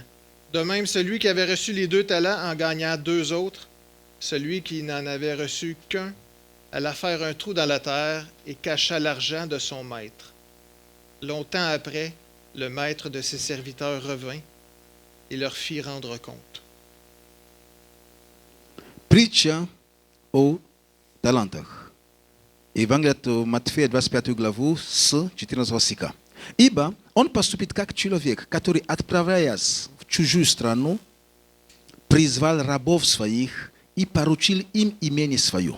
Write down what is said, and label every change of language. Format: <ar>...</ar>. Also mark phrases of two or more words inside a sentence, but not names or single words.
<fr>De même, celui qui avait reçu les 2 talents en gagna 2 autres. Celui qui n'en avait reçu qu'un alla faire un trou dans la terre et cacha l'argent de son maître. Longtemps après, le maître de ses serviteurs revint et leur fit rendre compte.</fr> <ru>притча о талантах. Евангелие от Матфея, 25 главу, с 14 стиха. Ибо он поступит как человек, который, отправляясь в чужую страну, призвал рабов своих и поручил им имение свое.</ru>